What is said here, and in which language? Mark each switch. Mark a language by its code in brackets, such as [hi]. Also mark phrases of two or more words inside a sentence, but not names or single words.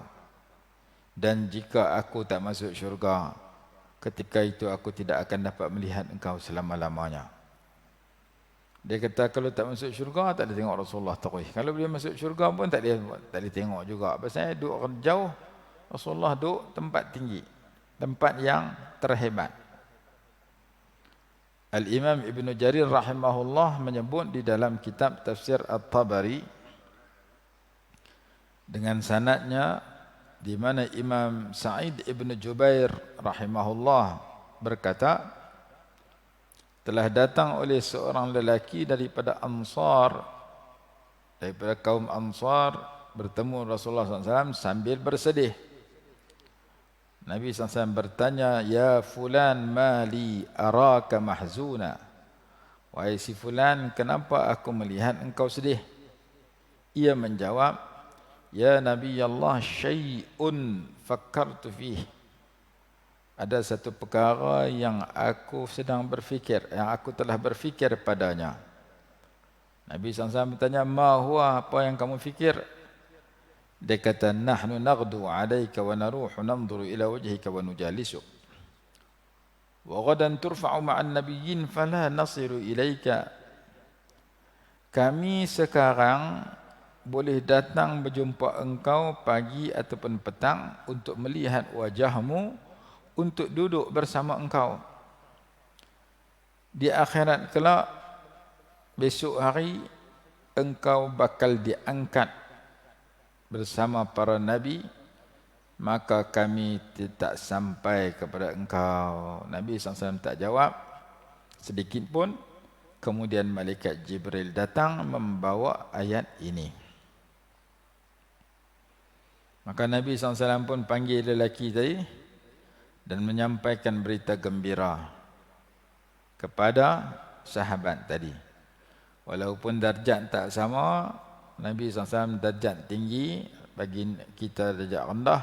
[ms] Dan jika aku tak masuk syurga, ketika itu aku tidak akan dapat melihat engkau selama-lamanya. Dia kata kalau tak masuk syurga, tak boleh tengok Rasulullah terus. Kalau dia masuk syurga pun tak boleh tengok juga. Pasal duduk jauh, Rasulullah duduk tempat tinggi, tempat yang terhebat. Al-Imam Ibn Jarir rahimahullah menyebut di dalam kitab Tafsir At-Tabari dengan sanadnya, di mana Imam Sa'id Ibn Jubair rahimahullah berkata, telah datang oleh seorang lelaki daripada Ansar, daripada kaum Ansar, bertemu Rasulullah SAW sambil bersedih. [ar] Nabi SAW bertanya, "يا فلان ما لي أراك محزونا." [ms] Wahai si fulan, kenapa aku melihat engkau sedih? [ar] Ia menjawab, "يا نبي الله شيء فكرت فيه." [ms] Ada satu perkara yang aku sedang berfikir, yang aku telah berfikir padanya. Nabi SAW bertanya, [ar] "ما هو, [ms] apa yang kamu fikir?" Dia kata, [ar] "نحن نغدو عليك ونروح ننظر إلى وجهك ونجالسك. وغدا ترفع مع النبيين فلا نصير إليك." [ms] Kami sekarang boleh datang berjumpa engkau pagi ataupun petang untuk melihat wajahmu, untuk duduk bersama engkau. Di akhirat kelak, besok hari, engkau bakal diangkat bersama para nabi, maka kami tidak sampai kepada engkau. Nabi SAW tak jawab sedikit pun. Kemudian malaikat Jibril datang membawa ayat ini. Maka Nabi SAW pun panggil lelaki tadi dan menyampaikan berita gembira kepada sahabat tadi. Walaupun darjat tak sama, Nabi SAW darjat tinggi, bagi kita darjat rendah.